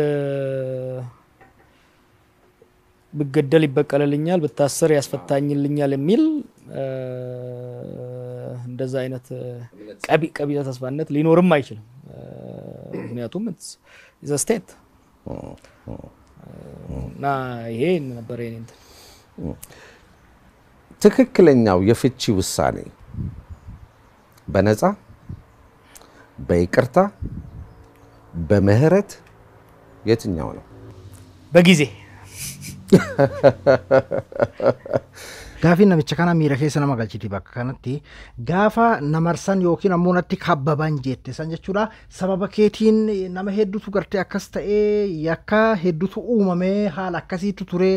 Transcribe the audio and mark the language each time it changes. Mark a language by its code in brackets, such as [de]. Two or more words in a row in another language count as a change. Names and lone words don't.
[am] ብገደል ይበቀልልኛል ብታሰር ያስፈታኝልኛል የሚል እንደዛ አይነት ቀቢጸ ተስፋነት ሊኖርም አይችልም። ምክንያቱም [en] is a state [am] ና ይሄ ነበር የኔ ትክክለኛው የፍቺ ውሳኔ በነፃ በይቅርታ በምህረት የትኛው ነው? በጊዜ [om] Gaafiin namicha kana miira keessa nama galchiti bakka kanatti gaafa namarsan yookiin ammoo natti kabbaban jette san jechuudha. Sababa keetiin nama hedduutu gartee akkas ta'ee yakka hedduutu uumamee haala akkasiitu ture.